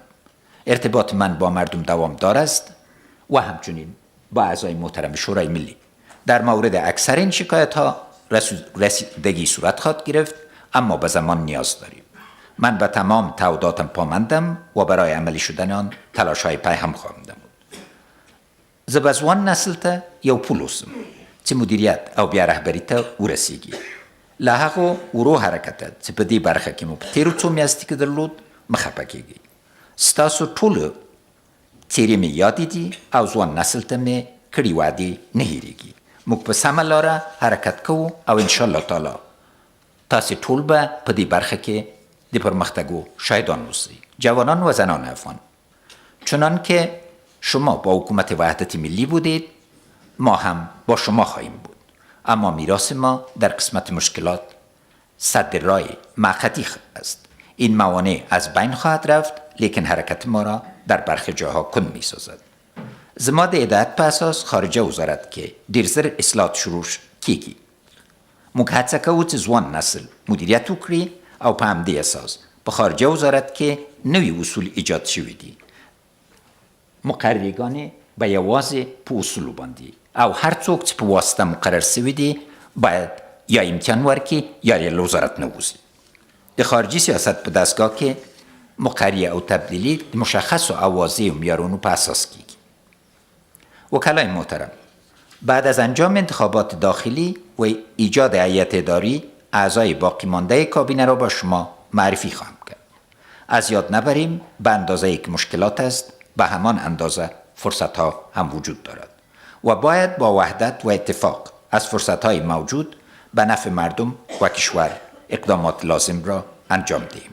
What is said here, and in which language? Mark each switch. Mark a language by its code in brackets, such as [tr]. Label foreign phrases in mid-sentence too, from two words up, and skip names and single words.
[fa] ارتباط من با مردم دوامدار است و همچنین با اعضای محترم شورای ملی. در مورد اکثر این شکایت ها رسیدگی صورت خواهد گرفت، اما به زمان نیاز داریم. من به تمام تعهداتم پامندم و برای عملی شدن آن تلاش های پای هم خواهم نمود. [ps] زه به ځوان نسل ته یو پول اوسم چې مدیریت او بیا رهبري ته ورسیږي. له هغو ورو حرکته چې په دې برخه کې مو په تېرو څو میاشتو کې درلود مه خفه کېږئ. ستاسو ټولو څېرې مې یادې دي او ځوان نسل ته مې کړي وعدې نه هېرېږي. موږ په سمه لاره حرکت کوو او انشاءالله تعالی تاسې ټول به په دې برخه کې د پرمختګو شاهدان اوسئ. [fa] جوانان و زنان افغان، چنان که شما با حکومت وحدت ملی بودید، ما هم با شما خواهیم بود. اما میراث ما در قسمت مشکلات سد راه مقطعی است. این موانع از بین خواهد رفت، لیکن حرکت ما را در برخی جاها کند می سازد. [ps] زما د هدایت په اساس خارجه وزارت کې ډیر زر اصلاحات شروع کیږي. موږ هڅه کوو چې ځوان نسل مدیریت وکړي او په همدې اساس په خارجه وزارت کې نوي اصول ایجاد شوي دي. مقرریگان به یوازې په اصولو باندې او هر څوک چې په واسطه مقرر شوي دي باید یا امتحان ورکړي یا له وزارت نه ووځي. د خارجي سیاست په دستگاه کې مقرریه او تبدیلی مشخص و واضح و معیارونو په اساس کیږي. [fa] وکلای محترم، بعد از انجام انتخابات داخلی و ایجاد هیئت اداری، اعضای باقی مانده کابینه را با شما معرفی خواهم کرد. از یاد نبریم به اندازه که مشکلات است، به همان اندازه فرصت ها هم وجود دارد و باید با وحدت و اتفاق از فرصت های موجود به نفع مردم و کشور اقدامات لازم را انجام دهیم.